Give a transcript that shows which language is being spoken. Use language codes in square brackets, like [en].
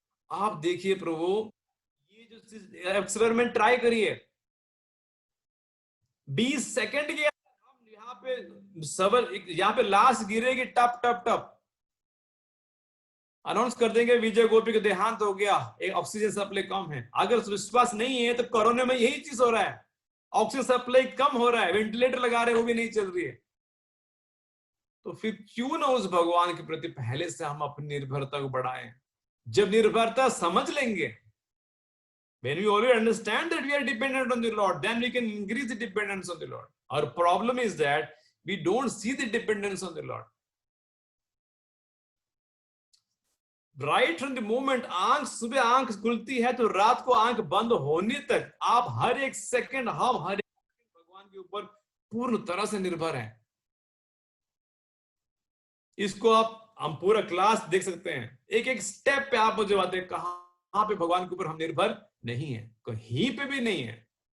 [hi] आप देखिए प्रभु, ये जो एक्सपेरिमेंट ट्राई करिए, 20 सेकंड के हम यहाँ पे यहाँ पे लाश गिरेगी, टप टप टप अनाउंस कर देंगे विजय गोपी का देहांत हो गया, एक ऑक्सीजन सप्लाई कम है। अगर विश्वास नहीं है तो कोरोना में यही चीज हो रहा है, ऑक्सीजन सप्लाई कम हो रहा है, वेंटिलेटर लगा रहे वो भी नहीं चल रही है। तो फिर क्यों ना उस भगवान के प्रति पहले से हम अपनी निर्भरता को बढ़ाएं। जब निर्भरता समझ लेंगे, [en] when we already understand that we are dependent on the Lord, then we can increase the dependence on the Lord. Our problem is that we don't see the dependence on the Lord. Right from the moment [hi] सुबह आंख खुलती है तो रात को आंख बंद होने तक आप हर एक सेकंड, हम हर एक सेकंड भगवान के ऊपर पूर्ण तरह से निर्भर हैं। इसको हम पूरा क्लास देख सकते हैं, एक एक स्टेप पे आप मुझे बातें कहां पे भगवान के ऊपर हम निर्भर नहीं है, कहीं पे भी नहीं है।